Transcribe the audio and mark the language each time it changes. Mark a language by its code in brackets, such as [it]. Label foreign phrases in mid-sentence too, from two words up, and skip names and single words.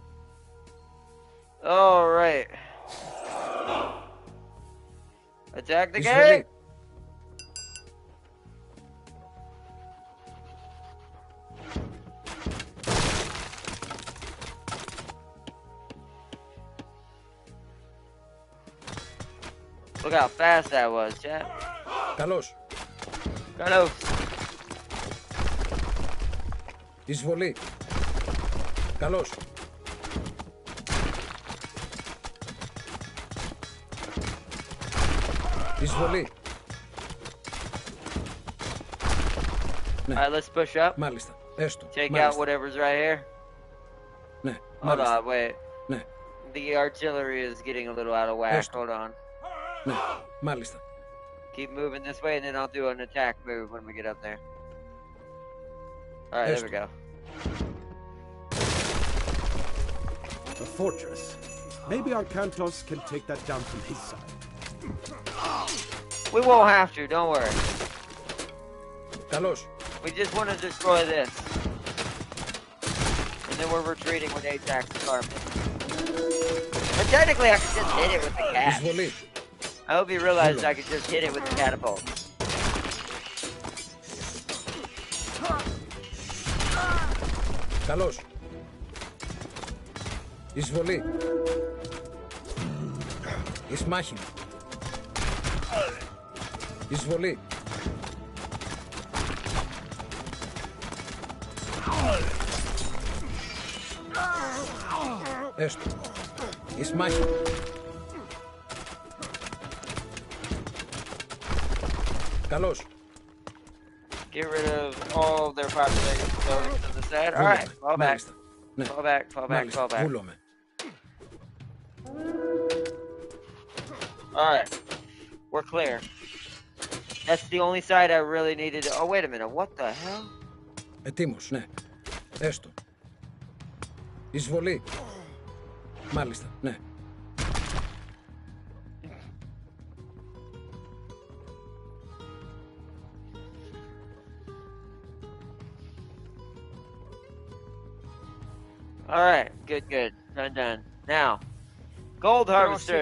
[en] Alright. Attack the gate! Look how fast that was, chat. [el] Καλώς. Καλώς. Εισβολή. Καλώς. Εισβολή. [en] Alright, let's push up. [el] Μάλιστα. Έστω. [en] Take [el] Μάλιστα. [en] out whatever's right here. [el] Ναι. [en] Hold [el] Μάλιστα. [en] on, wait. [el] Ναι. [en] The artillery is getting a little out of whack. [el] Esto. [en] Hold on. [el] Ναι. Μάλιστα. [en] Keep moving this way and then I'll do an attack move when we get up there. Alright, there we go. A fortress. Maybe our Kantos can take that down from his side. We won't have to, don't worry. [el] Καλώς. [en] We just want to destroy this. And then we're retreating with Ajax's army. And technically I could just hit it with the cat. [el] Εισβολή. [en] I hope you realized I could just hit it with the catapult. [el] Καλώς. Εισβολή. Εις μάχη. Εισβολή. Έστω. Εις μάχη. Καλώς. [en] Get rid of all of their population buildings on the side. Alright, fall back. Ναι. Fall back, fall back, fall back. [el] Βούλομαι. [en] Alright. We're clear. That's the only side I really needed to... Oh, wait a minute. What the hell? [el] Ετοίμος, ναι. Έστω. Εισβολή. Μάλιστα, ναι. [en] Alright, good, good. Done. Now, gold harvesters.